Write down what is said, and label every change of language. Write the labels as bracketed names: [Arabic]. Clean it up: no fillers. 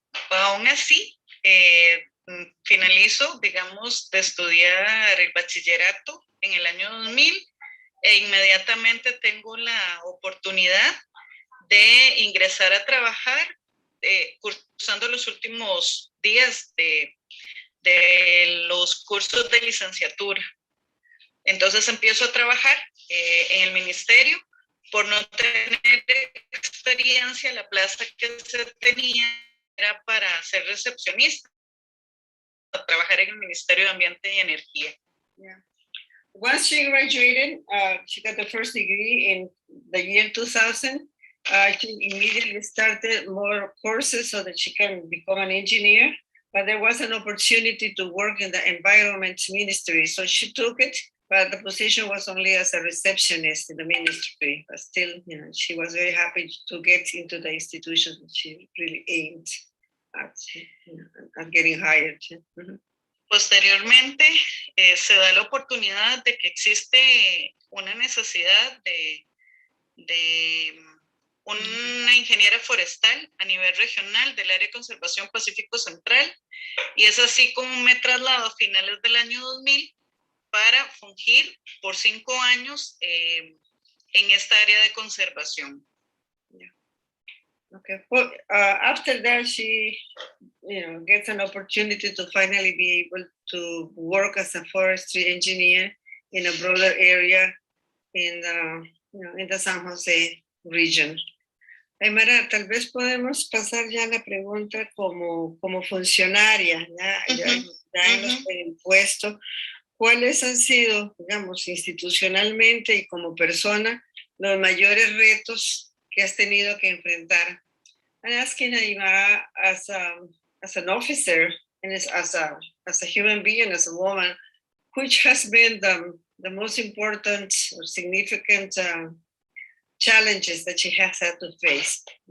[Spanish] Aún así, finalizo, digamos, de estudiar el bachillerato en el año 2000 e inmediatamente tengo la oportunidad de ingresar a trabajar cursando los últimos días de los cursos de licenciatura. Entonces empiezo a trabajar en el ministerio. Por no tener experiencia, la plaza que se tenía era para ser recepcionista, trabajar en el Ministerio de Ambiente y Energía. Yeah. [English] once she graduated, she got the first degree in the year 2000. She immediately started more courses so that she can become an engineer, but there was an opportunity to work in the environment ministry. So she took it, but the position was only as a receptionist in the ministry. But still, she was very happy to get into the institution that she really aimed at getting hired. [Spanish] Posteriormente, se da la oportunidad de que existe una necesidad de una ingeniera forestal a nivel regional del área de conservación Pacífico Central, y es así como me traslado a finales del año 2000 para fungir por 5 años en esta área de conservación. Okay. [English] Well, after that, she, gets an opportunity to finally be able to work as a forestry engineer in a broader area in the San Jose region. [Spanish] Aymara, tal vez podemos pasar ya a la pregunta como funcionaria, ya en el puesto. ¿Cuáles han sido, digamos, institucionalmente y como persona, los mayores retos que has tenido que enfrentar? [English] I'm asking Aymara, as an officer and as a human being, as a woman, which has been the most important or significant challenges that she has had to face?